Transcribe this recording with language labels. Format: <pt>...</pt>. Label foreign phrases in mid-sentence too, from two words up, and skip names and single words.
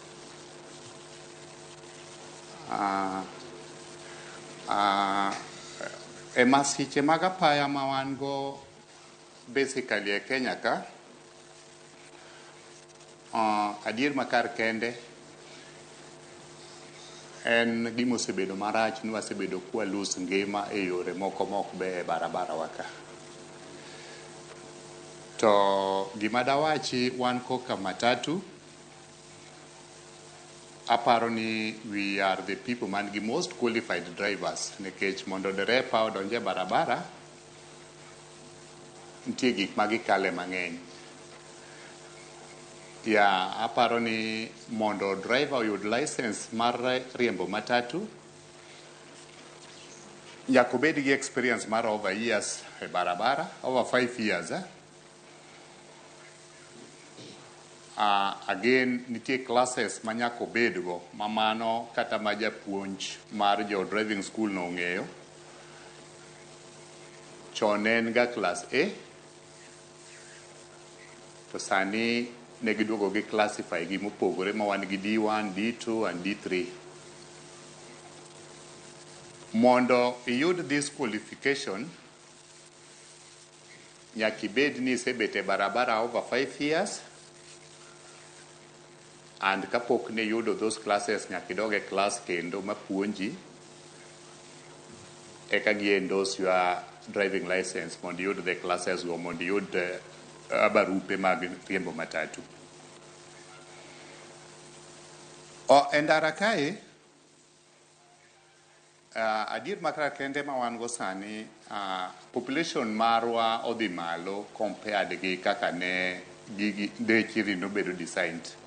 <luo>Masiche mag apaya ma wan go basically e Kenya ka, adier makar kende en gima osebedo marach ni wasebedo kwa lose ngima e yore moko mok be e barabara waka. To gima dawachi wan koka matatu, aparo ni</luo> <en>we are the people</en> <luo>man gi</luo> <en>most qualified drivers</en> <luo>nikech mondo derepa odonje barabara nitie gik magikale mang'eny. Aparo ni mondo driver oyud license mar riembo matatu nyaka obed gi experience mar</luo> <en>over years</en> <luo>e barabara,</luo> <en>over 5 years. Again,</en> <luo>nitie classes ma nyaka obedgo mamano kata ma japuonj mar jo</luo> <en>driving school</en> <luo>no ong'eyo. Chon en ga class A, to sani ne giduogo gi classify gi mopogore ma wan gi D1, D2 and D3. Mondo iyud</luo> <en>this qualification,</en> <luo>nyaka ibed ni isebet e barabara</luo> <en>over 5 years, and</en> <luo>kapok ne yudo</luo> <en>those classes</en> <luo>nyaka idog e class kendo mapuonji eka gi endorse</luo> <en>your driving license</en> <luo>mondo iyud</luo> <en>the classes</en> <luo>go, mondo iyud barupe mag riembo matatu. Ndara kae, adier makar kende ma wan go sani, population marwa odhi malo compared gi kaka ne dechiri nobedo designed.</luo>